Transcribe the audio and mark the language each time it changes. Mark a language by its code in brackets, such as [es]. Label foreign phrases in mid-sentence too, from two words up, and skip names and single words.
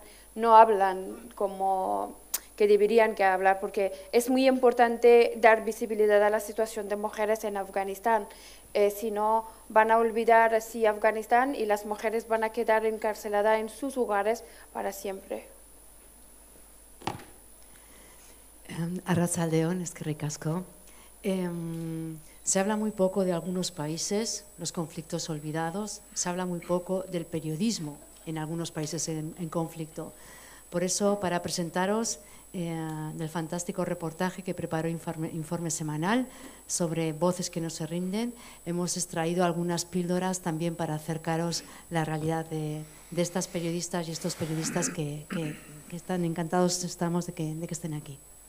[es] No hablan como que deberían que hablar, porque es muy importante dar visibilidad a la situación de mujeres en Afganistán. Si no, van a olvidar así Afganistán y las mujeres van a quedar encarceladas en sus hogares para siempre. [eu] Arratsaldeon, eskerrik asko. [es] Se habla muy poco de algunos países, los conflictos olvidados, se habla muy poco del periodismo en algunos países en conflicto. Por eso, para presentaros del fantástico reportaje que preparó Informe Semanal sobre voces que no se rinden, hemos extraído algunas píldoras también para acercaros la realidad de estas periodistas y estos periodistas que están encantados estamos de que estén aquí.